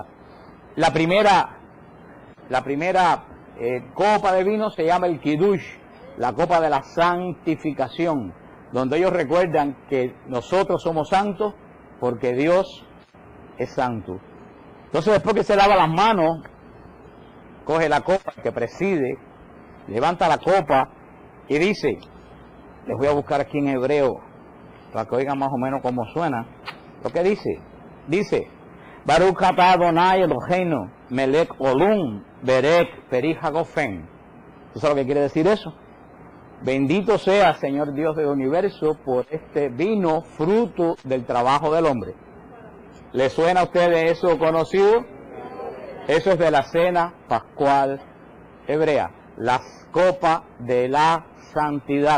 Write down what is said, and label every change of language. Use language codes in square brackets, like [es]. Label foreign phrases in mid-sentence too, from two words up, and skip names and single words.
[es] La primera copa de vino se llama el Kiddush, la copa de la santificación, donde ellos recuerdan que nosotros somos santos porque Dios es santo. Entonces, después que se lava las manos, coge la copa que preside, levanta la copa y dice, les voy a buscar aquí en hebreo para que oigan más o menos cómo suena lo que dice [he] ברוך אתה אדוני אלוהינו מלך עולם בורא פרי הגפן. [es] ¿Tú sabes lo que quiere decir eso? Bendito sea Señor Dios del universo por este vino fruto del trabajo del hombre. ¿Le suena a ustedes eso conocido? Eso es de la cena pascual hebrea, las copas de la santidad.